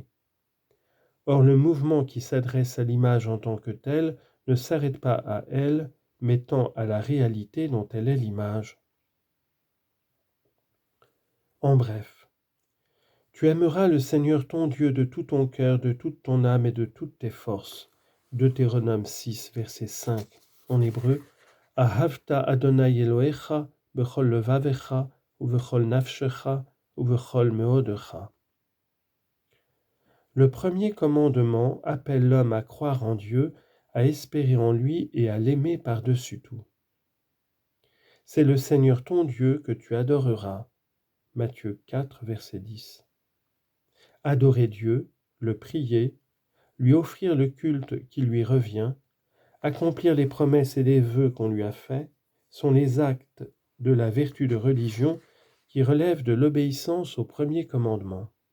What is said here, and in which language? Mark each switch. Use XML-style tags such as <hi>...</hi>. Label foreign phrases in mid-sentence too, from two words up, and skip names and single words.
<fr>Or, le mouvement qui s'adresse à l'image en tant que telle ne s'arrête pas à elle, mais tend à la réalité dont elle est l'image. En bref, tu aimeras le Seigneur ton Dieu de tout ton cœur, de toute ton âme et de toutes tes forces. Deutéronome 6, verset 5. En hébreu,</fr> <he>ואהבת אדני אלהיך בכל לבבך ובכל נפשך ובכל מאדך.</he> <fr>Le premier commandement appelle l'homme à croire en Dieu, à espérer en lui et à l'aimer par-dessus tout. C'est le Seigneur ton Dieu que tu adoreras. Matthieu 4, verset 10. Adorer Dieu, le prier, lui offrir le culte qui lui revient, accomplir les promesses et les vœux qu'on lui a faits, sont les actes de la vertu de religion qui relèvent de l'obéissance au premier commandement.</fr>